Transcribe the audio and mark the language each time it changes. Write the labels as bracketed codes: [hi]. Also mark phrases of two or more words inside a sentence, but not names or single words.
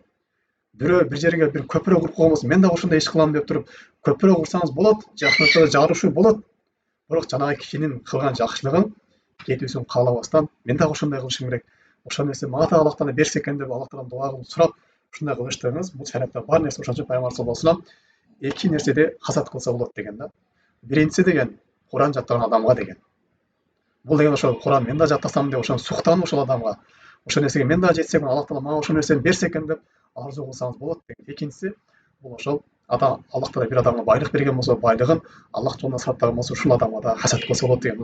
[ky] Бирөө бир жерге бир көпүрө куруп койгон болсо, мен дагы ошондой иш кылам деп туруп, көпүрө курсаңыз болот, жакшылыкта жарышуу болот. Бирок жанагы кишинин кылган жакшылыгын кетүүсүн каалабастан, мен дагы ошондой кылышым керек. Ошол нерсе мага да Аллах Таала берсе экен деп Аллах Тааладан дуа кылып сурап, ушундай кылыштыгыңыз бул шариатта бар нерсе. Ошон үчүн пайгамбар [ar] صلى الله عليه وسلم [ky] эки нерседе хасад кылса болот деген да. Биринчиси деген Кур'ан жаттаган адамга деген. Бул деген ошол Кур'ан мен да жаттасам деп ошон суктанып ошол адамга, ошол нерсеге мен да жетсем, Аллах Таала мага ошол нерсени берсе экен деп арзу кылсаңыз болот деген. Экинчиси бул ошол адам, Аллах Таала бир адамга байлык берген болсо, байлыгын Аллах жолуна сарптаган болсо, ушул адамга да хасад кылса болот деген.